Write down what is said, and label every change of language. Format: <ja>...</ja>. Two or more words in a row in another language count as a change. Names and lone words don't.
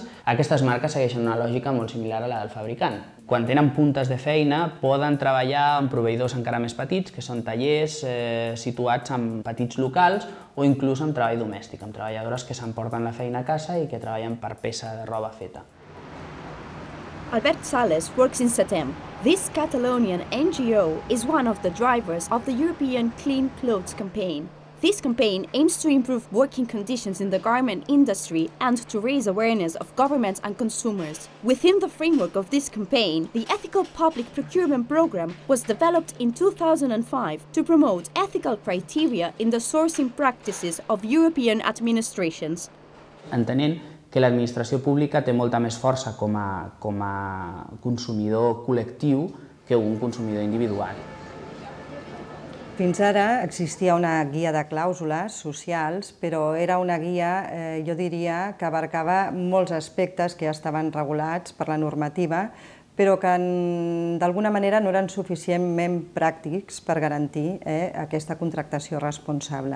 <ca>Aquestes marques segueixen una lògica molt similar a la del fabricant. Quan tenen puntes de feina, poden treballar amb proveïdors encara més petits, que són tallers situats en petits locals o inclús amb treball domèstic, amb treballadores que s'emporten la feina a casa i que treballen per peça de roba feta.</ca> <en>Albert Sales works in SETEM. This Catalonian NGO is one of the drivers of the European Clean Clothes campaign. This campaign aims to improve working conditions in the garment industry and to raise awareness of governments and consumers. Within the framework of this campaign, the Ethical Public Procurement Program was developed in 2005 to promote ethical criteria in the sourcing practices of European administrations.</en> <ca>Entenent que l'administració pública té molta més força com a consumidor col·lectiu que un consumidor individual. Fins ara existia una guia de clàusules socials, però era una guia, jo diria, que abarcava molts aspectes que ja estaven regulats per la normativa, però que d'alguna manera no eren suficientment pràctics per garantir aquesta contractació responsable.</ca>